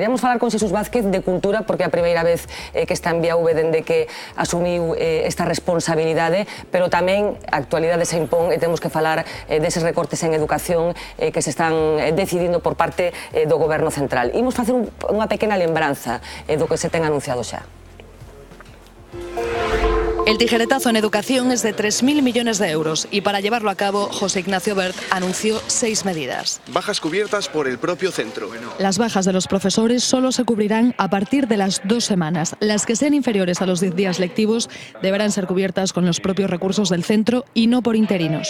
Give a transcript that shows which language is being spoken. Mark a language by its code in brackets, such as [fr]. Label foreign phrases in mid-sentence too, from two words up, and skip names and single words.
[gl] Queríamos falar con Xesús Vázquez de Cultura, porque é a primeira vez que está en Vía V dende que asumiu esta responsabilidade, pero tamén a actualidade se impón e temos que falar deses recortes en educación que se están decidindo por parte do Goberno Central. Imos facer unha pequena lembranza do que se ten anunciado xa. [es] El tijeretazo en educación es de 3.000 millones de euros y para llevarlo a cabo, José Ignacio Wert anunció 6 medidas. Bajas cubiertas por el propio centro. Las bajas de los profesores solo se cubrirán a partir de las 2 semanas. Las que sean inferiores a los 10 días lectivos deberán ser cubiertas con los propios recursos del centro y no por interinos.